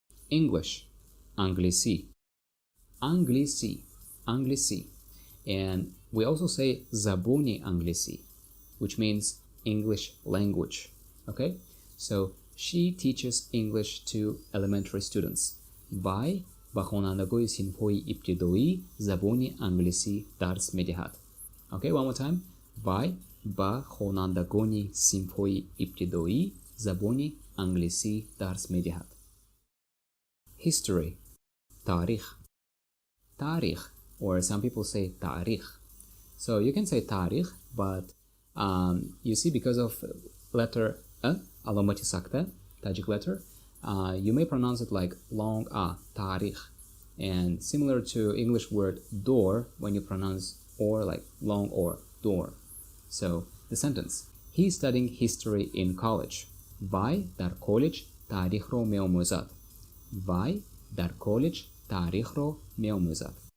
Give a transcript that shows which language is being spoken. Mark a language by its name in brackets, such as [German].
[English] English, anglisi, anglisi, anglisi. And we also say zaboni anglisi, which means English language. Okay, so she teaches English to elementary students. [Tajik] Вай ба хонандагои синфҳои ибтидоӣ забони англисӣ дарс медиҳад. [English] Okay, one more time. [Tajik] Вай ба хонандагони синфҳои ибтидоӣ забони англисӣ дарс медиҳад. [English] History, tarikh, tarikh, or some people say tarikh. So you can say tarikh, but you see, because of letter a, alomati sakta, Tajik letter, you may pronounce it like long a, tarikh. And similar to English word door, when you pronounce or like long or, door. So the sentence: he's studying history in college. [Tajik] Вай дар колледж таърихро меомӯзад. Вай дар колледж таърихро меомӯзад.